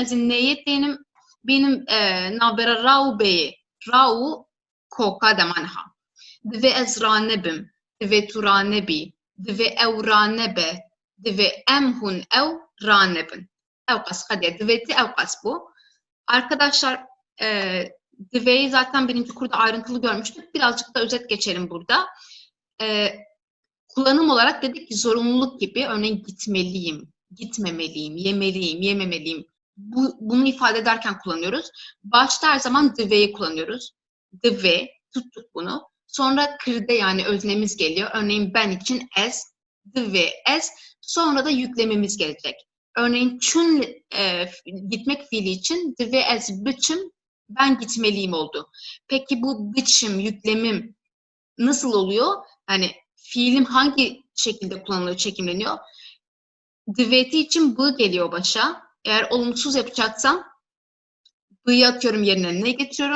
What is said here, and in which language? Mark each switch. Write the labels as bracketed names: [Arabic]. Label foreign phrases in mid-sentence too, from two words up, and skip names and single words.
[Kurdish] Ez ê neyê tênim bînim navbera ra û bêyê. Ra û koka dema niha. Divê ez ranebim. Divê tu ranebî. Divê ew ranebe. Divê em hûn ew ranebin. Ew qas hadiye. Divêtî ew qas bu. [Turkish] Arkadaşlar divêyi zaten birinci kurda ayrıntılı görmüştük. Birazcık da özet geçelim burada. Kullanım olarak dedik ki zorunluluk gibi, örneğin gitmeliyim, gitmemeliyim, yemeliyim, yememeliyim. Bunu ifade ederken kullanıyoruz. Başta her zaman divê'yi kullanıyoruz. Divê, tuttuk bunu. Sonra kirde yani öznemiz geliyor. Örneğin ben için ez, [Kurdish] divê ez. [Turkish] Sonra da yüklemimiz gelecek. Örneğin çün gitmek fiili için [Kurdish] divê ez biçim, [Turkish] ben gitmeliyim oldu. Peki bu biçim, yüklemim nasıl oluyor? Yani fiilim hangi şekilde kullanılıyor, çekimleniyor? Divêtî için bu geliyor başa. Eğer olumsuz yapacaksam b'yı atıyorum yerine ne getiriyorum?